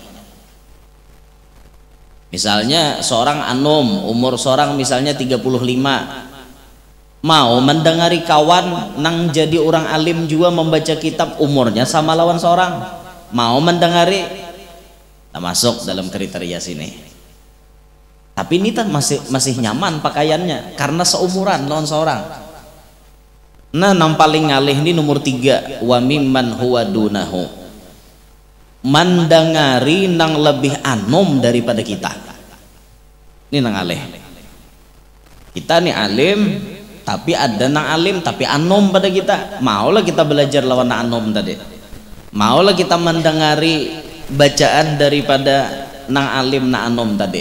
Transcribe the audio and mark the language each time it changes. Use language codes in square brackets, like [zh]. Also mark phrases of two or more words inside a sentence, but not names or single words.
[bjn] Misalnya seorang anom, umur seorang misalnya 35, mau mendengari kawan nang jadi orang alim juga membaca kitab umurnya sama lawan seorang, mau mendengari, tak masuk dalam kriteria sini. Tapi ini masih nyaman pakaiannya karena seumuran lawan seorang. Nah, nang paling ngalih ini nomor 3, [ar] وممن هو دونه, [bjn] mendengari nang lebih anom daripada kita. Ini nang ngalih. Kita nih alim, tapi ada nang alim tapi anom pada kita. Maulah kita belajar lawan nang anom tadi. Maulah kita mendengari bacaan daripada nang alim na anom tadi.